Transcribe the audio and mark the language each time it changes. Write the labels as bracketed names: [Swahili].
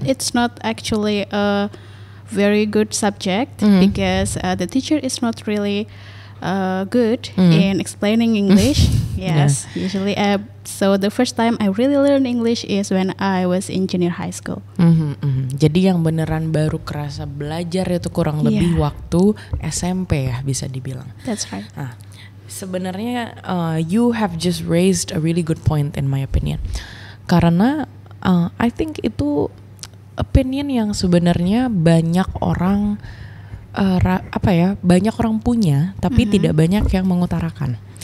[English] But it's not actually a very good subject because the teacher is not really good in explaining English. Yes, usually. So the first time I really learned English is when I was in junior high school. [Indonesian] Jadi yang beneran baru kerasa belajar itu kurang lebih waktu SMP ya, bisa dibilang. [English] That's right. [Indonesian] Nah, sebenarnya [English] you have just raised a really good point in my opinion. [Indonesian] Karena [English] I think [Indonesian] itu opinion yang sebenarnya banyak orang banyak orang punya tapi tidak banyak yang mengutarakan.